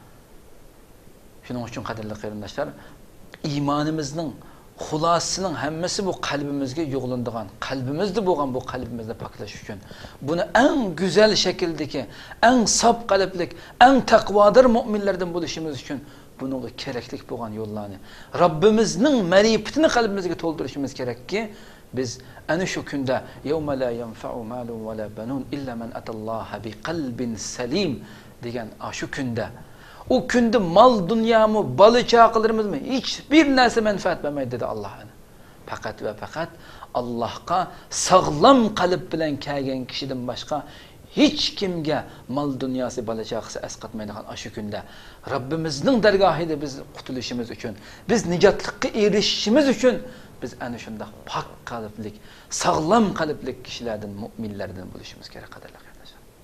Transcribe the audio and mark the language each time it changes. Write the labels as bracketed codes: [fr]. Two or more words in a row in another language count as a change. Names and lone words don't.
[uz] Shuning uchun qadrli qarindoshlar, iymonimizning xulosasining hammasi bu qalbimizga yo'g'lindigan, qalbimizda bo'lgan bu qalbimizni poklash uchun, buni eng go'zal shakldagi, eng sof qalblik, eng taqvodir mu'minlardan bo'lishimiz uchun bunga kerakli bo'lgan yo'llarni Robbimizning ma'rifatini qalbimizga to'ldirishimiz kerakki, biz ana shu kunda [ar] يوم لا ينفع مال ولا بنون إلا من أتى الله بقلب سليم [uz] degan shu kunda, o kunda mal dunyomi, bola chaqalarimizni hech bir narsa manfaat bermaydi dedi Alloh. Faqat va faqat Allohga sog'lom qalb bilan kelgan kishidan boshqa hech kimga mal dunyosi, bola chaqasi asqatmaydigan shu kunda Robbimizning dargohida biz qutulishimiz uchun, biz nijotlikka erishishimiz uchun biz ana shunday pok qalblik, sog'lom qalblik kishilardan, mu'minlardan bo'lishimiz kerak qadrli qarindoshlar.